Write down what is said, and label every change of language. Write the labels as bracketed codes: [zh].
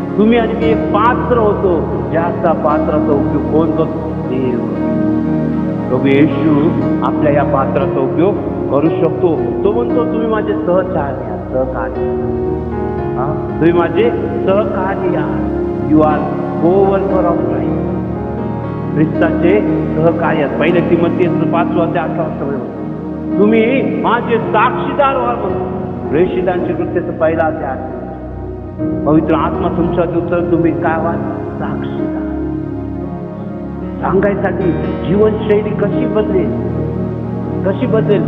[mr] तुम्ही आणि मी एक पात्र होतो, ज्याचा पात्राचा उपयोग कोण करतो? देव. प्रभू येशू आपल्या या पात्राचा उपयोग करू शकतो. तो म्हणतो तुम्ही माझे सहचारी आहात, सहकारी. तुम्ही माझे सहकारी आहात. [en] You are coworker of Christ. [mr] ख्रिस्ताचे सहकारी आहात. 1 तिमोथी 5 अध्याय 18 तुम्ही माझे साक्षीदार व्हा म्हणून. प्रेषितांची कृत्याचं पहिला अध्याय. पवित्र आत्मा तुमच्यावरती उतरत तुम्ही काय व्हा? साक्षीदार. सांगायसाठी जीवनशैली कशी बदलेल, कशी बदलेल?